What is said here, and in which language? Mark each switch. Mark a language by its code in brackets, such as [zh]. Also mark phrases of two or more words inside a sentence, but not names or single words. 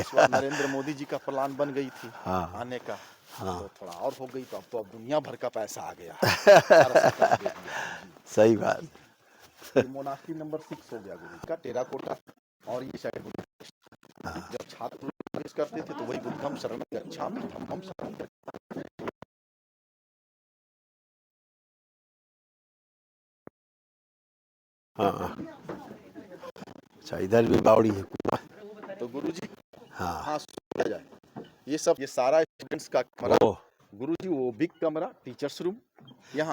[hi] उस वक्त नरेंद्र मोदी जी का प्लान बन गई थी हाँ आने का, हाँ। तो थोड़ा और हो गई। तो अब दुनिया भर का पैसा आ गया। सारा सरकार दे दिया। सही बात। ये मोनास्ट्री नंबर 6 हो गया गुरु का, टेराकोटा। और ये शायद जब छात्र लोग प्रवेश करते थे तो वही [pi] बुद्धम शरण गच्छामि धम्मम शरण गच्छामि। [hi] हाँ अच्छा, इधर भी बावड़ी है पूरा। तो गुरुजी हाँ हाँ, सुना जाए ये सब, ये सारा स्टूडेंट्स का कमरा ओह, गुरुजी, वो बिग कमरा, [en] teachers room [hi] यहाँ।